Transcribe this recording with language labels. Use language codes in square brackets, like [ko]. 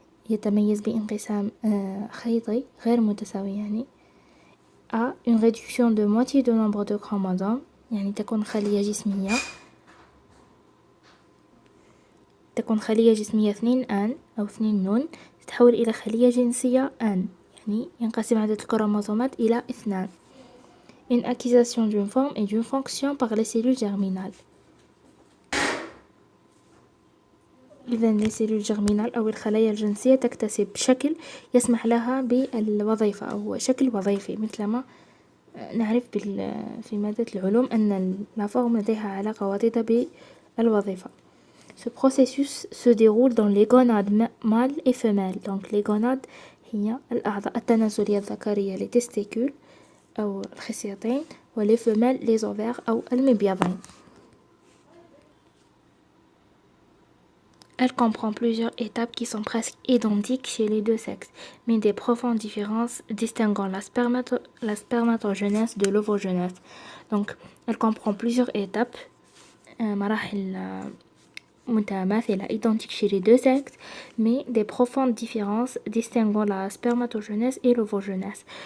[ar] يتميز بانقسام خيطي غير متساوي [fr] à une réduction de moitié du nombre de chromosomes [ar] تكون خلية جسمية 2 آن أو 2 نون تتحول إلى خلية جنسية آن ينقسم عدد الكروموسومات إلى 2. [fr] Une acquisition d'une forme et d'une fonction par les cellules germinales. [ar] إذن [fr] les cellules germinales [ar] أو الخلايا الجنسية تكتسب شكل يسمح لها بالوظيفة أو شكل وظيفي مثل ما نعرف في مادة العلوم أن la forme لديها علاقة وطيدة بالوظيفة. [fr] Ce processus se déroule dans les gonades mâles et femelles. Donc les gonades [ar] هي الأعضاء التناسلية الذكرية [fr] les testicules [ar] أو الخصيتين و [fr] les femelles les ovaires [ar] أو المبيضين. [fr] Elle comprend plusieurs étapes qui sont presque identiques chez les deux sexes, mais des profondes différences distinguant la spermatogenèse de l'ovogenèse. Donc, elle comprend plusieurs étapes, [ar] مراحل متماثلة [fr] identiques chez les deux sexes, mais des profondes différences distinguant la spermatogenèse et l'ovogenèse.